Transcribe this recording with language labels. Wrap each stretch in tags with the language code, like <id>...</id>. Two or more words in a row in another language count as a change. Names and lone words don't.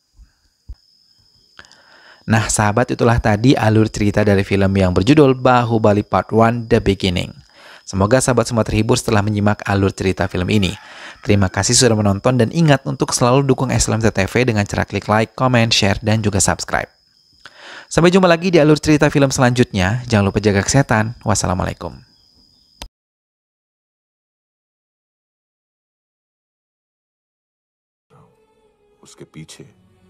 <id>Nah sahabat, itulah tadi alur cerita dari film yang berjudul Bahubali Part 1 The Beginning. Semoga sahabat semua terhibur setelah menyimak alur cerita film ini. Terima kasih sudah menonton dan ingat untuk selalu dukung SLMT TV dengan cara klik</id> <en>like, comment, share,</en> <id>dan juga subscribe. Sampai jumpa lagi di alur cerita film selanjutnya. Jangan lupa jaga kesehatan. Wassalamualaikum.</id> <hi>उसके पीछे</hi>